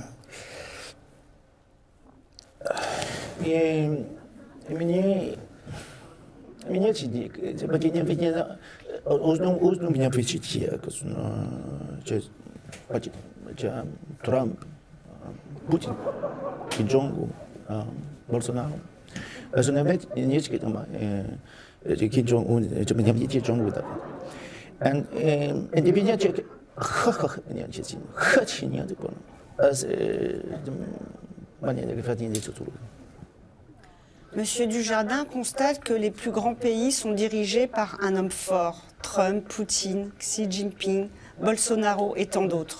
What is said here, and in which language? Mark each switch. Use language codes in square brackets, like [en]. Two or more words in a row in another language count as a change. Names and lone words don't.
[nl] Trump, Putin, Kim Jong-un, Bolsonaro. Also ne weet niet maar Kim Jong-un, je bent niet Jong-un. En die ben je [fr] Monsieur Dujardin constate que les plus grands pays sont dirigés par un homme fort, Trump, Poutine, Xi Jinping, Bolsonaro et tant d'autres.